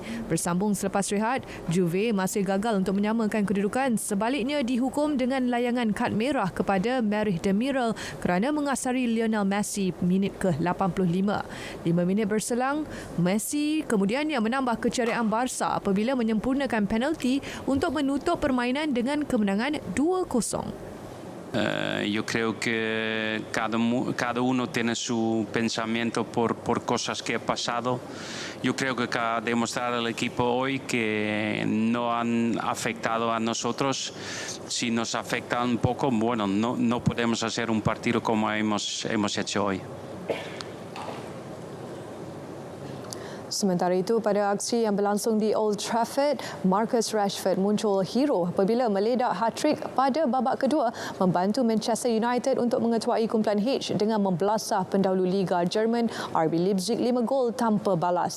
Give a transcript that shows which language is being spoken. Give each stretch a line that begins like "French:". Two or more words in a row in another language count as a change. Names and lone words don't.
Malay: Bersambung selepas rehat, Juve masih gagal untuk menyamakan kedudukan, sebaliknya dihukum dengan layangan kad merah kepada Demiral kerana mengasari Lionel Messi minit ke-85. 5 minit berselang, Messi kemudian yang menambah keceriaan Barca apabila menyempurnakan penalti untuk menutup permainan dengan kemenangan 2-0.
Spanish: Yo creo que cada uno tiene su pensamiento por cosas que ha pasado. Yo creo que ha demostrado el equipo hoy que no han afectado a nosotros. Si nos afecta un poco, bueno, no podemos hacer un partido como hemos hecho hoy.
Malay: Sementara itu, pada aksi yang berlangsung di Old Trafford, Marcus Rashford muncul hero apabila meledak hat-trick pada babak kedua membantu Manchester United untuk mengetuai kumpulan H dengan membelasah pendahulu Liga Jerman RB Leipzig 5 gol tanpa balas.